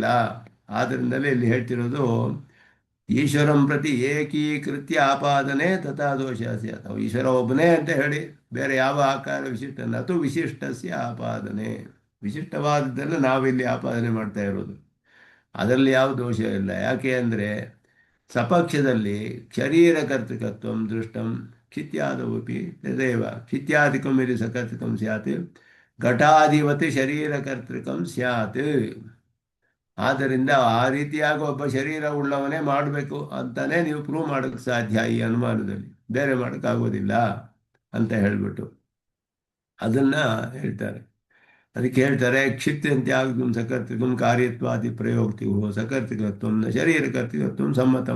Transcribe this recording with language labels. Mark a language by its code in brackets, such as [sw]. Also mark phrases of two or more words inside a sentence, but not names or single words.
[kn] ಆದ್ದರಿಂದಲೇ ಇಲ್ಲಿ ಹೇಳ್ತಿರೋದು [sa] ಈಶ್ವರಂ ಪ್ರತಿ ಏಕೀಕೃತ್ಯ ಆಪಾದನೆ ತಥಾ ದೋಷ ಸ್ಯಾತ್. [kn] ಈಶ್ವರ ಒಬ್ಬನೇ ಅಂತ ಹೇಳಿ ಬೇರೆ ಯಾವ ಆಕಾರ ವಿಶಿಷ್ಟ [sa] ನತು ವಿಶಿಷ್ಟಸ್ಯ ಆಪಾದನೆ, [kn] ವಿಶಿಷ್ಟವಾದದ್ದೆಲ್ಲ ನಾವಿಲ್ಲಿ ಆಪಾದನೆ ಮಾಡ್ತಾ ಇರೋದು, ಅದರಲ್ಲಿ ಯಾವ ದೋಷ ಇಲ್ಲ. ಯಾಕೆ ಅಂದರೆ ಸಪಕ್ಷದಲ್ಲಿ [sa] ಶರೀರಕರ್ತೃಕತ್ವ ದೃಷ್ಟಂ ಕ್ಷಿತ್ಯಾದವಪಿ ತದೇವ ಕ್ಷಿತ್ಯಾದಿಕಂ ಯದಿ ಸಕರ್ತೃಕಂ ಸ್ಯಾತ್ ಘಟಾಧಿವತ್ ಶರೀರಕರ್ತೃಕಂ ಸ್ಯಾತ್. [kn] ಆದ್ದರಿಂದ ಆ ರೀತಿಯಾಗಿ ಒಬ್ಬ ಶರೀರ ಉಳ್ಳವನೇ ಮಾಡಬೇಕು ಅಂತಾನೆ ನೀವು ಪ್ರೂವ್ ಮಾಡೋಕ್ಕೆ ಸಾಧ್ಯ ಈ ಅನುಮಾನದಲ್ಲಿ, ಬೇರೆ ಮಾಡೋಕ್ಕಾಗೋದಿಲ್ಲ ಅಂತ ಹೇಳಿಬಿಟ್ಟು ಅದನ್ನು ಹೇಳ್ತಾರೆ. ಅದಕ್ಕೆ ಹೇಳ್ತಾರೆ [sa] ಕ್ಷಿತ್ಯಂತ್ಯಾಗ್ಂ ಸಕರ್ತೃಕಂ ಕಾರ್ಯತ್ವಾದಿ ಪ್ರಯೋಕ್ತಿವು ಸಕರ್ತೃಕತ್ವಂ ನ ಶರೀರಕರ್ತೃಕತ್ವಂ ಸಮ್ಮತಂ.